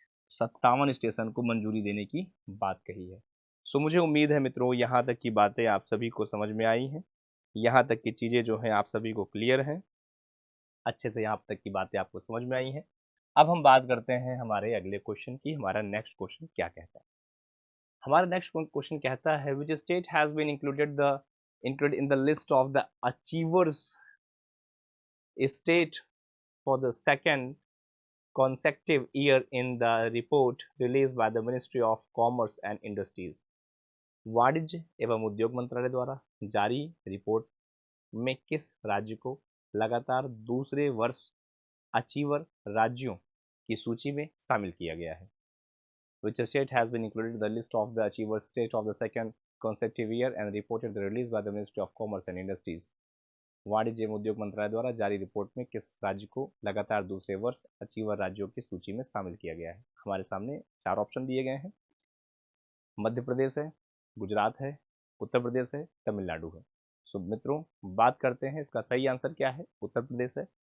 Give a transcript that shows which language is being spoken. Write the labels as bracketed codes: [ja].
[hi] 57 station को मंजूरी देने की बात कही है। सो मुझे उम्मीद है मित्रों यहाँ तक की बातें आप सभी को समझ में आई हैं, यहाँ तक की चीज़ें जो हैं आप सभी को क्लियर हैं, अच्छे से यहाँ तक की बातें आपको समझ में आई हैं। अब हम बात करते हैं हमारे अगले क्वेश्चन की। हमारा नेक्स्ट क्वेश्चन क्या कहता है? हमारा नेक्स्ट क्वेश्चन कहता है which [en] State has been included in the list of the achievers state for the second consecutive year in the report released by the Ministry of Commerce and Industries. [hi] वाणिज्य एवं उद्योग मंत्रालय द्वारा जारी रिपोर्ट में किस राज्य को लगातार दूसरे वर्ष अचीवर राज्यों की सूची में शामिल किया गया है? [en] Which state has been included in the list of the achiever state of the second consecutive year and reported the release by the Ministry of Commerce and Industries. [hi] वाणिज्य एवं उद्योग मंत्रालय द्वारा जारी रिपोर्ट में किस राज्य को लगातार दूसरे वर्ष अचीवर राज्यों की सूची में शामिल किया गया है? हमारे सामने 4 ऑप्शन दिए गए हैं। मध्य प्रदेश है, गुजरात है, उत्तर प्रदेश है, तमिलनाडु है। सो मित्रों, बात करते हैं इसका सही आंसर क्या है। उत्तर प्रदेश है।